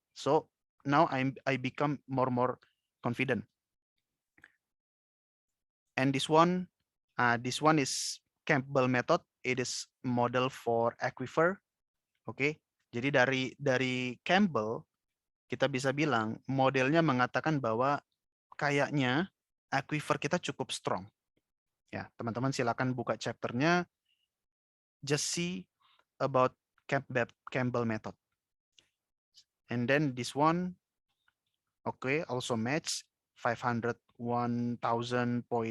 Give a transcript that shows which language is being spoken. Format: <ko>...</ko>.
<en>So now I become more confident. And this one is Campbell method. It is model for aquifer. Oke.</en> <id>Jadi dari Campbell kita bisa bilang modelnya mengatakan bahwa kayaknya aquifer kita cukup strong. Ya, teman-teman silakan buka chapternya.</id> <en>Just see about Campbell method. And then this one, okay, also match 501,488.</en>